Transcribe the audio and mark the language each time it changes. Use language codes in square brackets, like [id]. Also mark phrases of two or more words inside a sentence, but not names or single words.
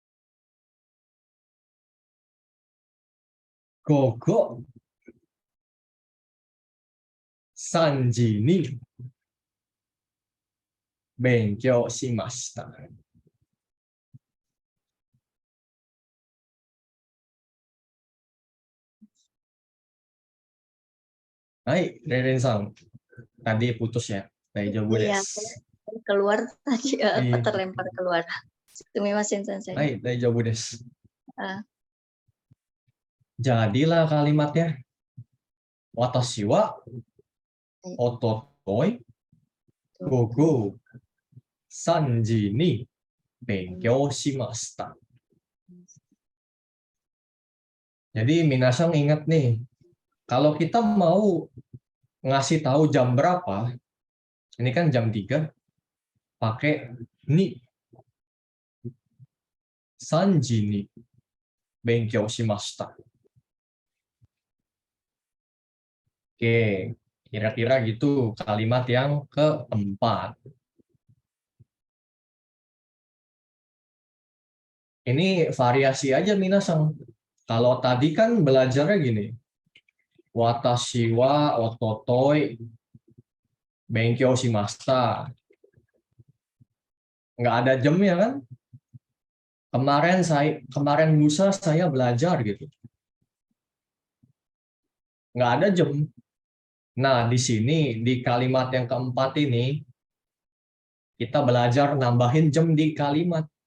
[ja] Gogo 3時に勉強しました。Hai, Reren-san. [id] Tadi putus ya. [ja] Daijoubu [id] Iya, [ja] desu. [id] keluar tadi Iya. terlempar keluar. [ja] すみません先生. はい、大丈夫です. Ah. [id] Jadilah kalimatnya. [ja] 私は一昨日午後 3時に勉強しました. [id] Jadi minasan ingat nih, kalau kita mau ngasih tahu jam berapa, ini kan jam 3, pakai ni. [ja] 3 時に勉強しました. [id] Oke, kira-kira gitu kalimat yang keempat. Ini variasi aja minasan. Kalau tadi kan belajarnya gini. [ja] 私は一昨日勉強しました. [id] Nggak ada jamnya kan? Kemarin lusa saya belajar gitu. Nggak ada jam. Nah, di sini di kalimat yang keempat ini kita belajar nambahin jam di kalimat.